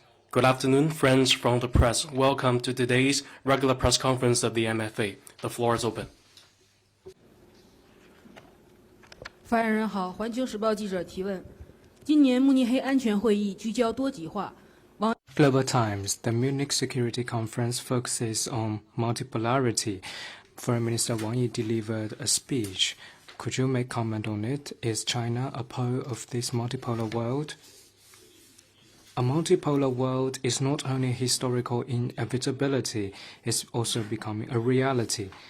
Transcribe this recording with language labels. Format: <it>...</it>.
<en>Good afternoon, friends from the press. Welcome to today's regular press conference of the MFA. The floor is open.</en> <zh>发言人好，环球时报记者提问：今年慕尼黑安全会议聚焦多极化。</zh> <en>Global Times, the Munich Security Conference focuses on multipolarity. Foreign Minister Wang Yi delivered a speech. Could you make comment on it? Is China a pole of this multipolar world? A multipolar world is not only historical inevitability, it's also becoming a reality.</en>